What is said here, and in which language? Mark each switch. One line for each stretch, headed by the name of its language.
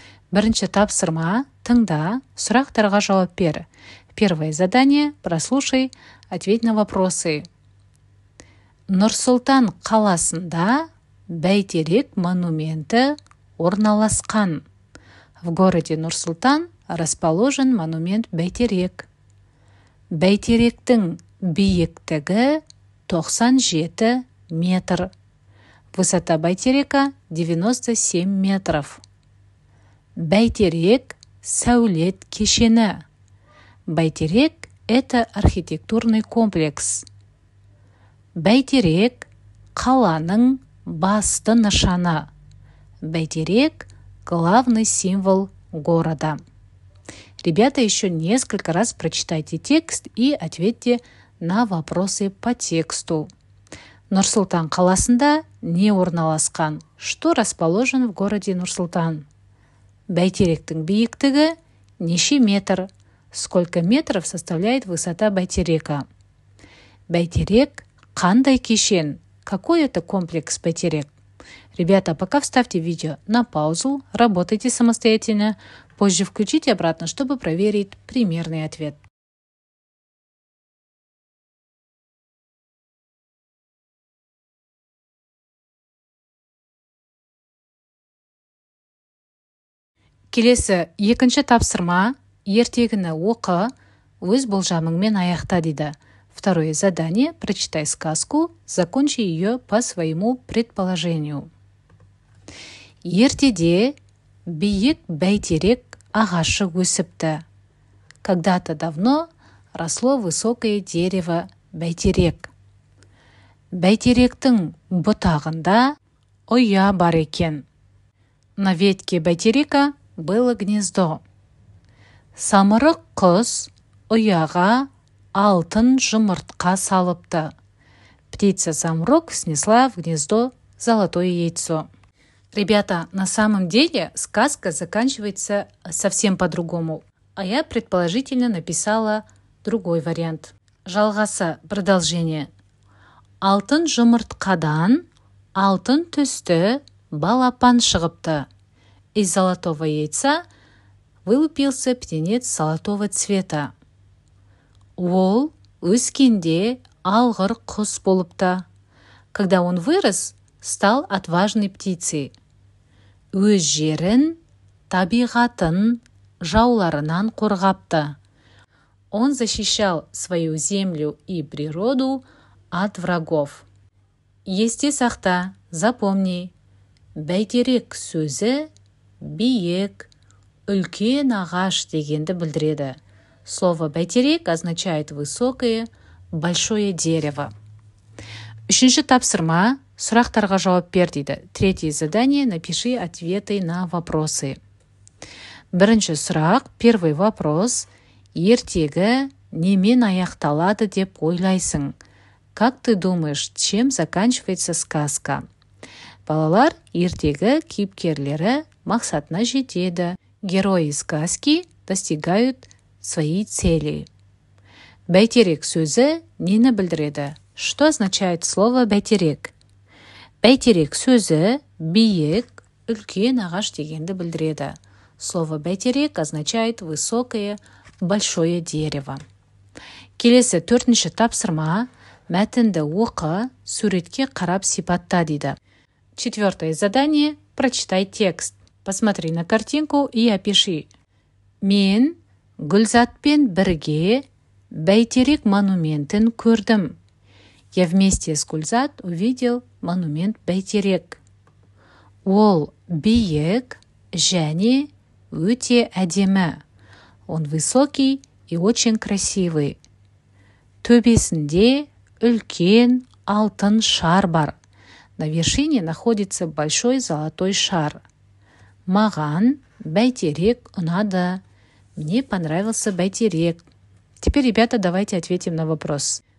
Kazakh: Бірінші тапсырма, тыңда, сұрақтарға жауап бер.
Russian: Первое задание – прослушай, ответь на вопросы.
Kazakh: Нұр-Сұлтан қаласында Бәйтерек монументі орналасқан.
Russian: В городе Нұр-Сұлтан расположен монумент Бәйтерек.
Kazakh: Бәйтеректің биіктігі 97 метр.
Russian: Высота Бәйтерека 97 метров.
Kazakh: Бәйтерек сәулет кешені.
Russian: Бәйтерек – это архитектурный комплекс.
Kazakh: Бәйтерек қаланың басты нышаны.
Russian: Бәйтерек – главный символ города. Ребята, еще несколько раз прочитайте текст и ответьте на вопросы по тексту.
Kazakh: Нұр-Сұлтан қаласында не орналасқан?
Russian: Что расположен в городе Нұр-Сұлтан?
Kazakh: Бәйтеректің биіктігі неше метр?
Russian: Сколько метров составляет высота Бәйтерека?
Kazakh: Бәйтерек қандай кешен?
Russian: Какой это комплекс Бәйтерек? Ребята, пока вставьте видео на паузу, работайте самостоятельно. Позже включите обратно, чтобы проверить примерный ответ.
Kazakh: Келесі екінші тапсырма, ертегіні оқы, өз болжамыңмен аяқта дейді.
Russian: Второе задание – прочитай сказку, закончи ее по своему предположению.
Kazakh: Ертеде биік бәйтерек ағашы өсіпті.
Russian: Когда-то давно росло высокое дерево бәйтерек.
Kazakh: Бәйтеректің бұтағында ұя бар екен.
Russian: На ветке бәйтерека было гнездо.
Kazakh: Самырық құс ұяға алтын жұмыртқа салыпты.
Russian: Птица Самрок снесла в гнездо золотое яйцо. Ребята, на самом деле сказка заканчивается совсем по-другому, а я предположительно написала другой вариант.
Kazakh: Жалғасы, продолжение. Алтын жұмыртқадан алтын түсті балапан шығыпты.
Russian: Из золотого яйца вылупился птенец золотого цвета.
Kazakh: Ол өскенде алғыр құс болыпты.
Russian: Когда он вырос, стал отважной птицей.
Kazakh: Өз жерін, табиғатын жауларынан қорғапты.
Russian: Он защищал свою землю и природу от врагов.
Kazakh: Есте сақта, запомни, бәйтерек сөзі биік, үлкен ағаш дегенді білдіреді.
Russian: Слово «бәйтерек» означает «высокое», «большое дерево».
Kazakh: Үшінші тапсырма, сұрақтарға жауап бер дейді.
Russian: Третье задание, напиши ответы на вопросы.
Kazakh: Бірінші сұрақ,
Russian: первый вопрос.
Kazakh: Ертегі немен аяқталады деп ойлайсың?
Russian: Как ты думаешь, чем заканчивается сказка?
Kazakh: Балалар, ертегі кейіпкерлері мақсатына жетеді.
Russian: Герои сказки достигают своей цели.
Kazakh: Бәйтерек сөзі нені білдіреді?
Russian: Что означает слово «бәйтерек»?
Kazakh: Бәйтерек сөзі биік, үлкен ағаш дегенді білдіреді.
Russian: Слово «бәйтерек» означает «высокое, большое дерево».
Kazakh: Келесі төртінші тапсырма, мәтінді оқы, суретке қарап сипатта дейді.
Russian: Четвертое задание – прочитай текст. Посмотри на картинку и опиши.
Kazakh: Мен Гүлзатпен бірге Бәйтерек монументін көрдім.
Russian: Я вместе с Гүлзат увидел монумент Бәйтерек.
Kazakh: Ол биік және өте әдемі.
Russian: Он высокий и очень красивый.
Kazakh: Төбесінде үлкен алтын шар бар.
Russian: На вершине находится большой золотой шар.
Kazakh: Маған бәйтерек ұнады.
Russian: Мне понравился бәйтерек. Теперь, ребята, давайте ответим на вопрос.